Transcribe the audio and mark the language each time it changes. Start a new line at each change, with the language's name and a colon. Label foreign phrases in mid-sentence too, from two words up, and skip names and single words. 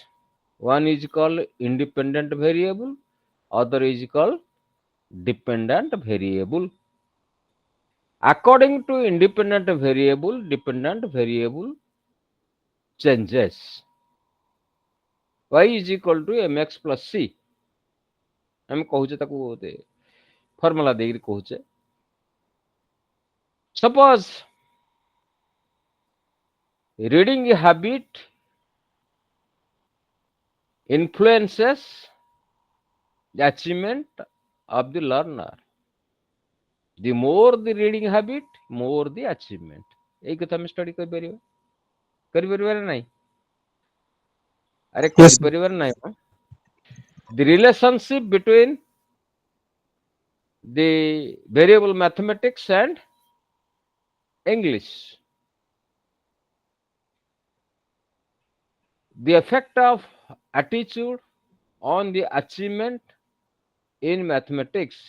English: One is called independent variable, other is called dependent variable. According to independent variable, dependent variable changes. Y is equal to mx plus c.
Odia: ଆମେ କହୁଛେ ତାକୁ ଫର୍ମୁଲା ଦେଇକି କହୁଛେ.
English: Suppose reading habit influences the achievement of the learner. The more the reading habit, more the achievement.
Odia: ଏଇ କଥା ଆମେ study କରିପାରିବା ନା ନାହିଁ? ଆରେ
English: Yes, sir.
Odia: କରିପାରିବା ନା ନାହିଁ?
English: The relationship between the variable mathematics and English. The effect of attitude on the achievement in mathematics.